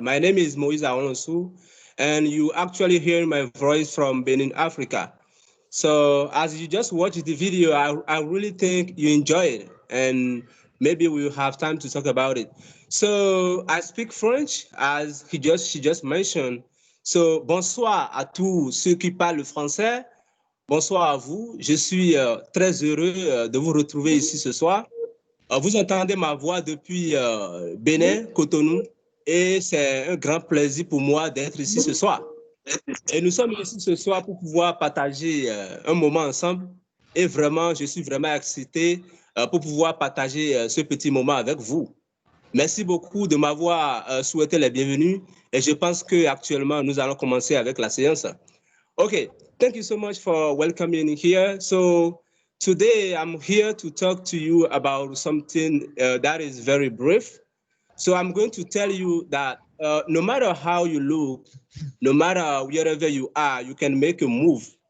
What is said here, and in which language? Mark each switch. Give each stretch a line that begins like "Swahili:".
English: My name is Moise, and you actually hear my voice from Benin, Africa. So as you just watched the video, I really think you enjoy it, and maybe we'll have time to talk about it. So I speak French, as she just mentioned.
French: So bonsoir à tous ceux qui parlent français. Bonsoir à vous. Je suis très heureux de vous retrouver ici ce soir. Vous entendez ma voix depuis Bénin, Cotonou, et c'est un grand plaisir pour moi d'être ici ce soir. Et nous sommes ici ce soir pour pouvoir partager un moment ensemble. Et vraiment, je suis vraiment excité pour pouvoir partager ce petit moment avec vous. Merci beaucoup de m'avoir souhaité la bienvenue. Et je pense qu'actuellement, nous allons commencer avec la séance.
English: Okay, thank you so much for welcoming me here. So today I'm here to talk to you about something that is very brief. So I'm going to tell you that no matter how you look, no matter wherever you are, you can make a move.